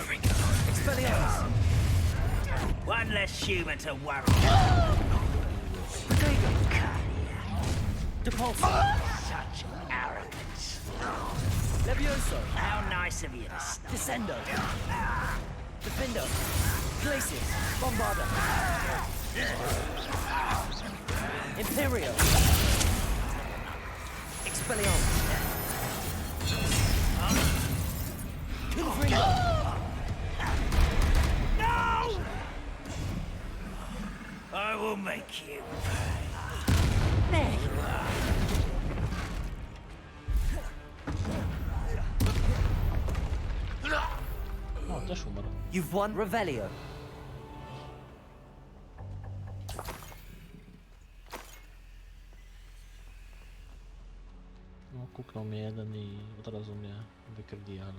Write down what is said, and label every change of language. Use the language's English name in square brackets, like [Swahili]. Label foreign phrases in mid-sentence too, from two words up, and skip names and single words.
[English] Expelliarmus. One less human to worry. Depulso. Such arrogance. Levioso. How nice of you to stop. Descendo. Defendo. Glacius, Bombarder. Imperial. Expelliarmus. Confringo. No! I will make you. [Polish] O, też umarł. [English] You've won Revelio. [Polish] No, kuknął mnie jeden i od razu mnie wykryli, ale...